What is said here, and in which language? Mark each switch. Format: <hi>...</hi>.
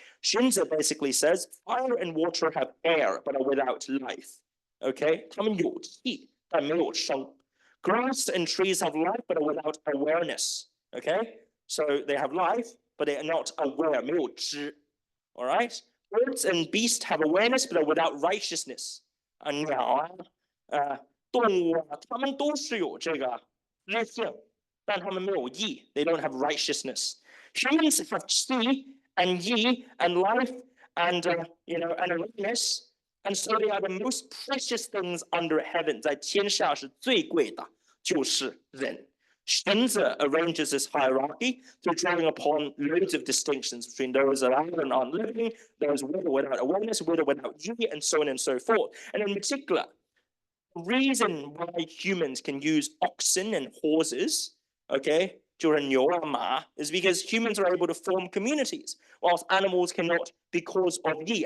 <en>Shunzi basically says, fire and water have air but are without life, okay?</en> <zh>它们有气但没有生.</zh> <en>Grass and trees have life but are without awareness. Okay, so they have life, but they are not aware,</en> <zh>没有知,</zh> <en>all right? Birds and beasts have awareness, but are without righteousness.</en> <zh>鸟动物它们都是有这个知性，但它们没有义,</zh> <en>they don't have righteousness. Humans have qi and yi and life and and awareness, and so they are the most precious things under heaven.</en> <zh>在天下是最贵的，就是人。</zh> <en>Shunzi arranges this hierarchy through drawing upon loads of distinctions between those that are and aren't living, those with or without awareness, with or without yi, and so on and so forth. And in particular, the reason why humans can use oxen and horses, okay,</en> <zh>就是牛啊马,</zh> <en>is because humans are able to form communities, whilst animals cannot because of yi.</en>